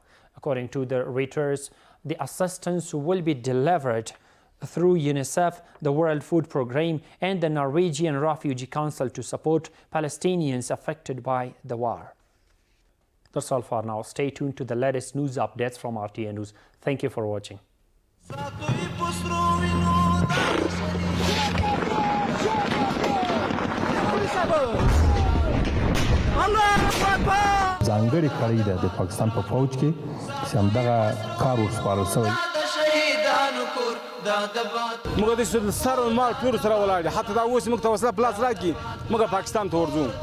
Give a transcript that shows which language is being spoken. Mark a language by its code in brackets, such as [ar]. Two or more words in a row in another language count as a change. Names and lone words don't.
[en] According to the Reuters, the assistance will be delivered through UNICEF, the World Food Programme, and the Norwegian Refugee Council to support Palestinians affected by the war. That's all for now. Stay tuned to the latest news updates from RTA News. Thank you for watching. [ps] ځانګړې کړۍ ده د پاکستان په فوج کې چې همدغه کار ورسپارل شوی. موږ د سر او مال ټول سره ولاړ دي، حتی دا اوس موږ ته وسله پلاس راکړي موږ پاکستان ته ورځو.